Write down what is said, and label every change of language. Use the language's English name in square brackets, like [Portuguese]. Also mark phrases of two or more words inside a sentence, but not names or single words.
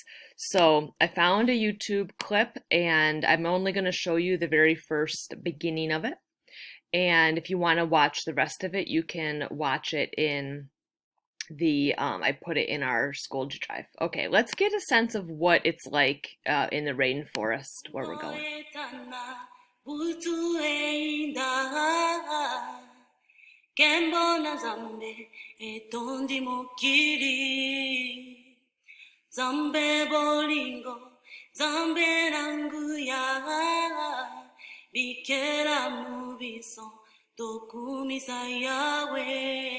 [English] So I found a YouTube clip, and I'm only going to show you the very first beginning of it. And if you want to watch the rest of it, you can watch it in I put it in our school drive. Okay, let's get a sense of what it's like in the rainforest where we're going. [Lingala] Zambe bolingo, zambe nanguya, bikera mubiso, tokumisa Yahweh.